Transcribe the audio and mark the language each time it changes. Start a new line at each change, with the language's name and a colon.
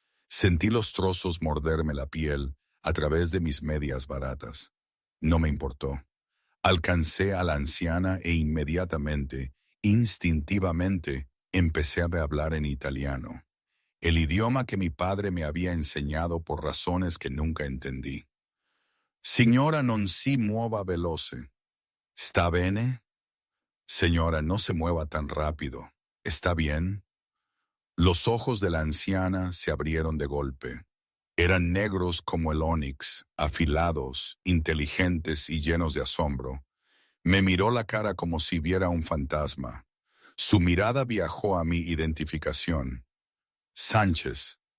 Spanish: Sentí los trozos morderme la piel a través de mis medias baratas. No me importó. Alcancé a la anciana e inmediatamente, instintivamente, empecé a hablar en italiano, el idioma que mi padre me había enseñado por razones que nunca entendí.
Italian: «Signora, non si muova veloce. ¿Sta bene?»
Spanish: «Señora, no se mueva tan rápido. ¿Está bien?» Los ojos de la anciana se abrieron de golpe. Eran negros como el ónix, afilados, inteligentes y llenos de asombro. Me miró la cara como si viera un fantasma. Su mirada viajó a mi identificación. Sánchez.